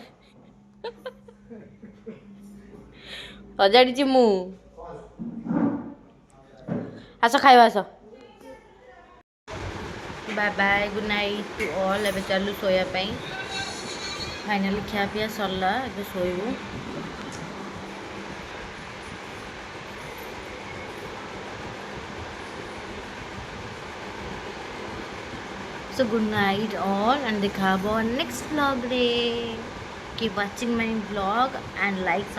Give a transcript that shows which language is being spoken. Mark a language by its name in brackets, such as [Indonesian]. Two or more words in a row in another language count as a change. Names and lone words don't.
[Odia] ସଜାଡ଼ିଛି ମୁଁ। ଆସ ଖାଇବା ଆସ। [English] bye bye good night to all. [Odia] ଏବେ ଚାଲୁ ଶୋଇବା ପାଇଁ। ଫାଇନାଲି ଖିଆ ପିଆ ସରିଲା, ଏବେ ଶୋଇବୁ। [English] So good night all and [Odia] ଦେଖା ହବ [English] next vlog रे. Keep watching my vlog and like, subscribe and share.